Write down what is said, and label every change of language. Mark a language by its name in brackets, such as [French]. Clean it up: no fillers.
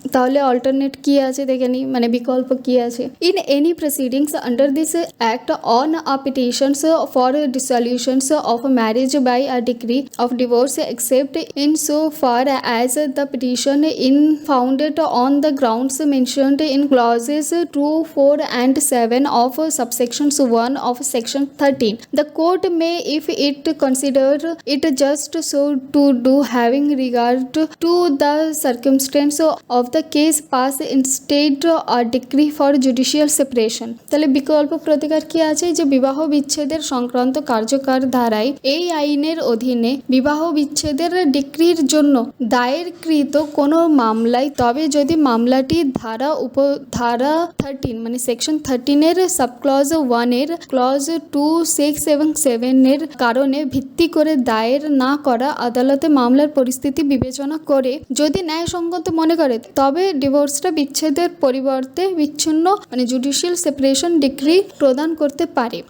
[Bangla] তাহলে অল্টারনেট কি আছে দেখে নিই, মানে বিকল্প কি আছে। [English] In any proceedings under this act on a petitions for dissolutions of marriage by a decree of divorce except in so far as the petition in founded on the grounds mentioned in clauses 2, 4 and 7 of subsections 1 of section 13. The court may, if it consider it just so to do, having regard to the circumstance of the case, pass instead a decree for judicial separation. [Bangla] তাহলে বিকল্প প্রতিকার কি আছে যে বিবাহ বিচ্ছেদের সংক্রান্ত কার্যকর ধারায় এই আইনের অধীনে বিবাহ বিচ্ছেদের ডিক্রির জন্য দায়েরকৃত কোনো মামলায়, তবে যদি মামলাটি ধারা 13 মানে সেকশন 13-এর সাবক্লজ 1-এর ক্লজ 2, 6 এবং 7-এর কারণে ভিত্তি করে দায়ের না করা আদালতে মামলার পরিস্থিতি বিবেচনা করে যদি ন্যায়সঙ্গত মনে করে তবে ডিভোর্সটা বিচ্ছেদের পরিবর্তে বিচ্ছিন্ন মানে জুডিশিয়াল সেপারেশন ডিক্রি প্রদান করতে পারে।